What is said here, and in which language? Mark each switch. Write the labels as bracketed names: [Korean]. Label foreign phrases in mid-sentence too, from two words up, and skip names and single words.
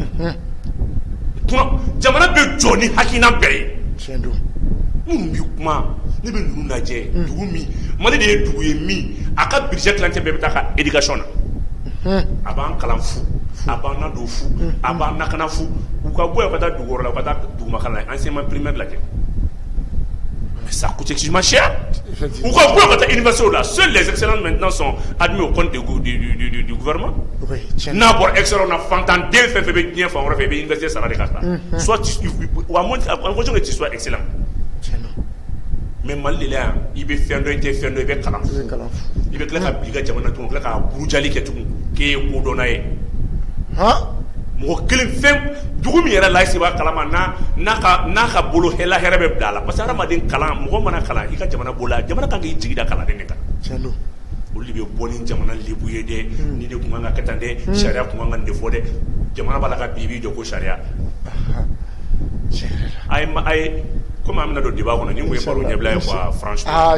[Bambara] jamana bɛ jɔ ni hakilina bɛɛ ye minnu bɛ kuma ne bɛ ninnu lajɛ dugu min Mali de ye dugu ye min a ka [French] budget tilancɛ [Bambara] bɛɛ bɛ taa ka éducation na a b'an kalan fu a b'an nadon fu a b'an lakana fu u ka bɔ yan ka taa dugu wɛrɛ la u ka taa dugumakalan la [French] enseignement primaire [Bambara] lajɛ [French] mais ça coûte extrêmement cher [Bambara] u ka bɔ yan ka taa université la [French] seuls les excellents maintenant sont admis au compte du gouvernement [Bambara] n'a bɔra excellent na fantan den fɛn fɛn bɛ diɲɛ fan wɛrɛ fɛ i bɛ université sara de ka taa [French] soit en fonction que tu sois excellent mais [Bambara] Mali de la yan i bɛ fɛn dɔ i tɛ fɛn dɔ i bɛ kalan i bɛ tila ka bila i ka jamana tugun tila ka burujali kɛ tugun k'e ye kodɔnna ye mɔgɔ kelen fɛn dugu min yɛrɛ la i b'a kalama n'a ka bolo hɛrɛ bɛ bila a la [French] parce que [Bambara] hadamaden kalan mɔgɔ mana kalan i ka jamana bolo la jamana kan k'i jigi da kaladen de kan olu de bɛ bɔ ni jamana lebu ye dɛ ni de kun kan ka kɛ tan dɛ sariya kun kan ka nin de fɔ dɛ jamana b'a la ka bi jɔ ko sariya a ye comme an bɛna don débat kɔnɔ ni kun ye baro ɲɛbila ye [French] quoi franchement